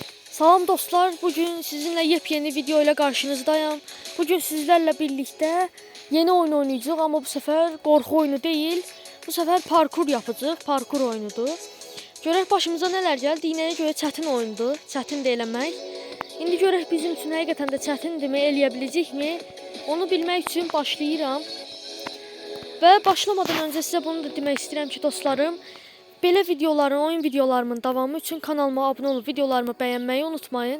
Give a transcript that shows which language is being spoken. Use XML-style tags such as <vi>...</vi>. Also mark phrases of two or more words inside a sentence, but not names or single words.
<tr>Salam dostlar, bugün sizinle yepyeni video ile karşınızdayım. Bugün sizlerle birlikte yeni oyun oynayacağız ama bu sefer korku oyunu değil. Bu sefer parkur yapacağız, parkur oyunudur.</tr> <az>Görək başımıza neler geldi. İnəyə görə çətin oyundur, çətin də eləmək. İndi görək bizim üçün həqiqətən də çətindirmi, eləyə biləcəkmi? Onu bilmək üçün başlayıram. Və başlamadan öncə sizə bunu da demək istəyirəm ki, dostlarım, belə videoların, oyun videolarımın davamı üçün kanalıma abunə olub videolarımı bəyənməyi unutmayın.</az>